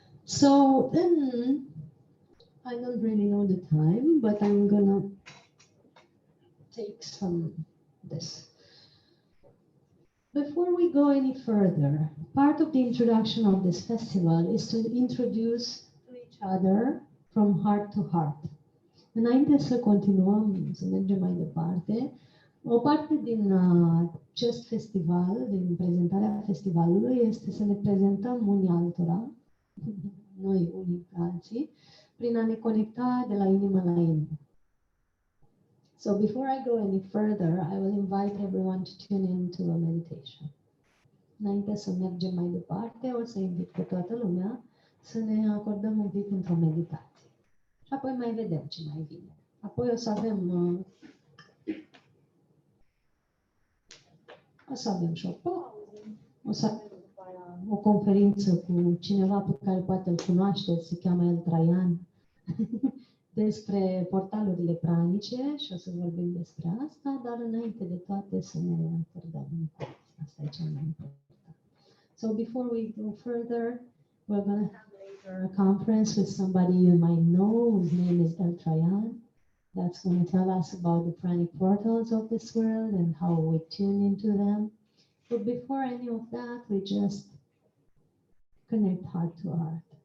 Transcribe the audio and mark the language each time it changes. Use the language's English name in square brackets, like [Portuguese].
[English] So, then, I don't really know the time, but I'm gonna take some this. Before we go any further, part of the introduction of this festival is to introduce to each other from heart to heart. [Romanian] Înainte să continuăm, să mergem mai departe, o parte din acest festival, din prezentarea festivalului, este să ne prezentăm unii altora, noi unii pe alții, prin a ne conecta de la inimă la inimă. [English] So before I go any further, I will invite everyone to tune into a meditation. [Romanian] Înainte să mergem mai departe, o să invit pe toată lumea să ne acordăm un pic într-o meditație. Și apoi mai vedem ce mai vine. Apoi o să avem și o pauză, o să avem o conferință cu cineva pe care poate îl cunoașteți, se cheamă el Traian, despre portalurile pranice și o să vorbim despre asta, dar înainte de toate să ne acordăm. Asta e cel mai important. [English] So before we go further, we're going to have later a conference with somebody you might know, whose name is El Traian. That's going to tell us about the pranic portals of this world and how we tune into them. But before any of that, we just connect heart to heart.